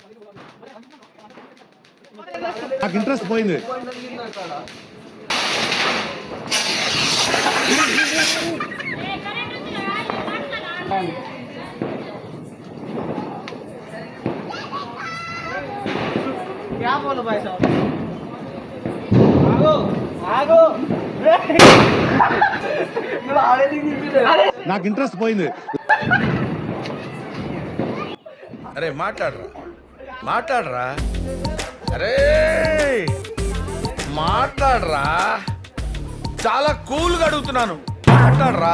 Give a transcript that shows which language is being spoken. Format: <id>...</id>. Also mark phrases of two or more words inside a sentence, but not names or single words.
<te>నాకు ఇంట్రెస్ట్ పోయింది.</te> <hi>क्या बोलो भाई साहब? आगो</hi> <te>నాకు ఇంట్రెస్ట్ పోయింది. అరే మాట్లాడరా అరే మాట్లాడరా, చాలా కూల్గా అడుగుతున్నాను, మాట్లాడరా.</te>